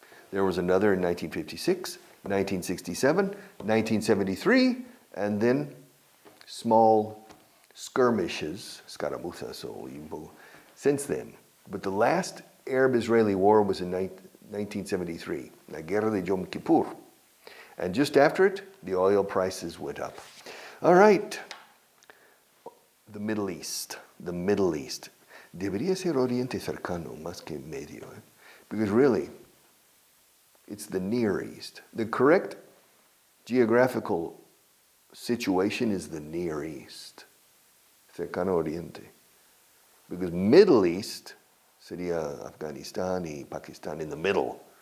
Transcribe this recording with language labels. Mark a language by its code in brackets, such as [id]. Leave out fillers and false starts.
[en] There was another in 1956, 1967, 1973, and then small skirmishes, escaramuzas, since then. But the last Arab-Israeli war was in 1973, La Guerra de Yom Kippur. And just after it, the oil prices went up. All right. The Middle East. The Middle East. [es] Debería ser Oriente Cercano más que Medio. [en] Because really, it's the Near East. The correct geographical situation is the Near East. Cercano Oriente. Because Middle East [es] sería [en] Afghanistan y Pakistan in the middle.